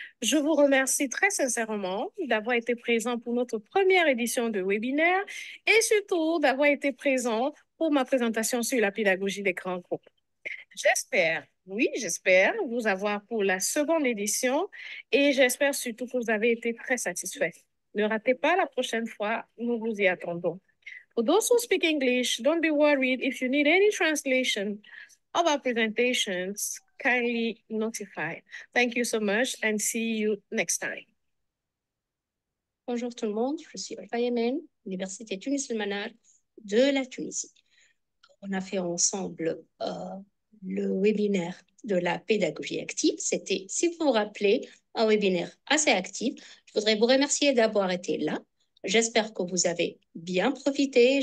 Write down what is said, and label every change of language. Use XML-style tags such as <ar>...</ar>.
<fr>Je vous remercie très sincèrement d'avoir été présent pour notre première édition de webinaire et surtout d'avoir été présent pour ma présentation sur la pédagogie des grands groupes. J'espère vous avoir pour la seconde édition et j'espère surtout que vous avez été très satisfaits. Ne ratez pas la prochaine fois, nous vous y attendons.</fr> <en>For those who speak English, don't be worried. If you need any translation of our presentations, kindly notify. Thank you so much and see you next time.</en> <fr>Bonjour tout le monde, je suis Olfa Yemen, Université Tunis El Manal de la Tunisie. On a fait ensemble le webinaire de la pédagogie active. C'était, si vous vous rappelez, un webinaire assez actif. Je voudrais vous remercier d'avoir été là. J'espère que vous avez bien profité.</fr>